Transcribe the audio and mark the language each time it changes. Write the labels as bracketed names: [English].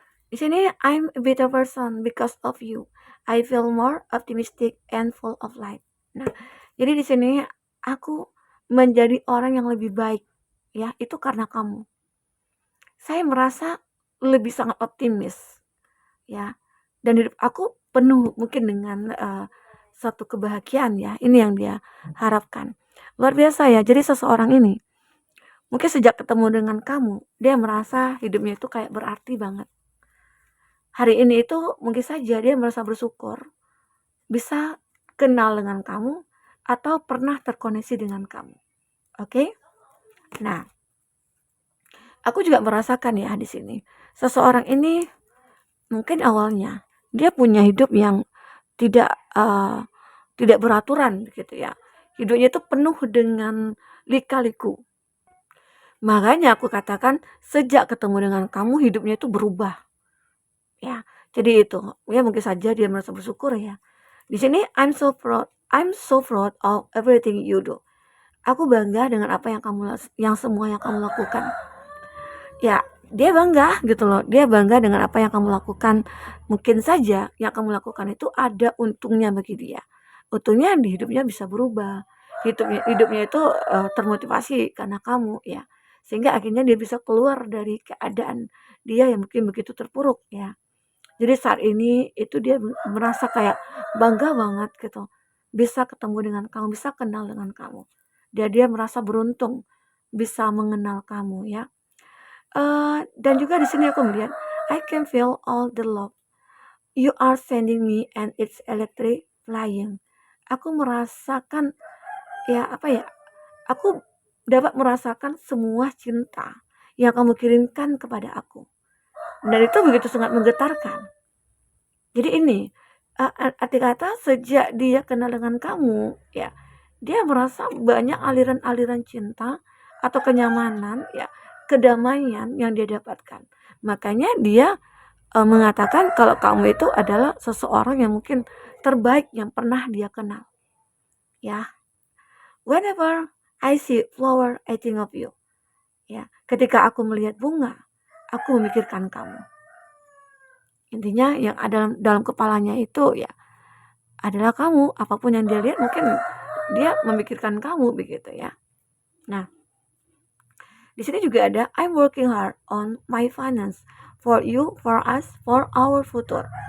[Indonesian] Di sini [English] I'm a better person because of you. I feel more optimistic and full of life. [Indonesian] Nah, jadi di sini aku menjadi orang yang lebih baik ya, itu karena kamu. Saya merasa lebih sangat optimis ya. Dan hidup aku penuh mungkin dengan suatu kebahagiaan ya. Ini yang dia harapkan. Luar biasa ya. Jadi seseorang ini mungkin sejak ketemu dengan kamu, dia merasa hidupnya itu kayak berarti banget. Hari ini itu mungkin saja dia merasa bersyukur bisa kenal dengan kamu atau pernah terkoneksi dengan kamu. Oke? Nah, aku juga merasakan ya di sini. Seseorang ini mungkin awalnya dia punya hidup yang tidak tidak beraturan gitu ya. Hidupnya itu penuh dengan lika-liku. Makanya aku katakan sejak ketemu dengan kamu hidupnya itu berubah. Ya, jadi itu ya mungkin saja dia merasa bersyukur ya. Di sini [English] I'm so proud of everything you do. [Indonesian] Aku bangga dengan apa yang semua yang kamu lakukan. Ya, dia bangga gitu loh. Dia bangga dengan apa yang kamu lakukan. Mungkin saja yang kamu lakukan itu ada untungnya bagi dia. Untungnya di hidupnya bisa berubah. Hidupnya itu termotivasi karena kamu ya. Sehingga akhirnya dia bisa keluar dari keadaan dia yang mungkin begitu terpuruk ya. Jadi saat ini itu dia merasa kayak bangga banget gitu. Bisa ketemu dengan kamu, bisa kenal dengan kamu. Dia merasa beruntung bisa mengenal kamu ya. Dan juga di sini aku melihat [English] I can feel all the love you are sending me and it's electric flying. [Indonesian] Aku merasakan ya apa ya? Aku dapat merasakan semua cinta yang kamu kirimkan kepada aku. Dan itu begitu sangat menggetarkan. Jadi ini, arti kata sejak dia kenal dengan kamu, ya, dia merasa banyak aliran-aliran cinta atau kenyamanan, ya, kedamaian yang dia dapatkan. Makanya dia mengatakan kalau kamu itu adalah seseorang yang mungkin terbaik yang pernah dia kenal. [English] Ya, whenever I see flower, I think of you. [Indonesian] Ya, ketika aku melihat bunga, aku memikirkan kamu. Intinya yang ada dalam kepalanya itu ya adalah kamu, apapun yang dia lihat mungkin dia memikirkan kamu begitu ya. Nah, di sini juga ada [English] I'm working hard on my finance for you, for us, for our future.